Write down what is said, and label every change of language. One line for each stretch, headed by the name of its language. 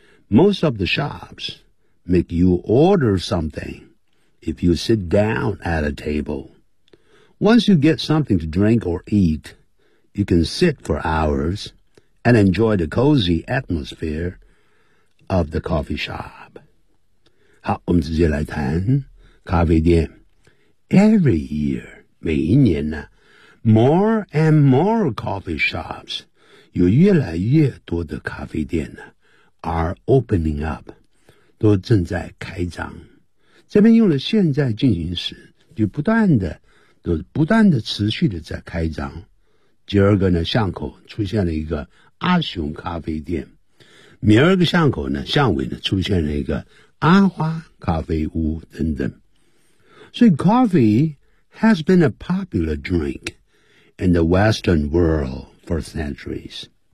English: Most of the shops make you order something if you sit down at a table. Once you get something to drink or eat, you can sit for hours and enjoy the cozy atmosphere of the coffee shop.
Chinese: 好，我们直接来谈咖啡店。
English: Every year,
Chinese: 每一年呢，
English: more and more coffee shops,
Chinese: 有越来越多的咖啡店呢，
English: are opening up,
Chinese: 都正在开张。这边用了现在进行时，就不断的都不断的持续的在开张。第二个呢，巷口出现了一个阿雄咖啡店，明儿个巷口呢，巷尾呢出现了一个阿花咖啡屋等等。所以
English: coffee has been a popular drink in the western world for centuries。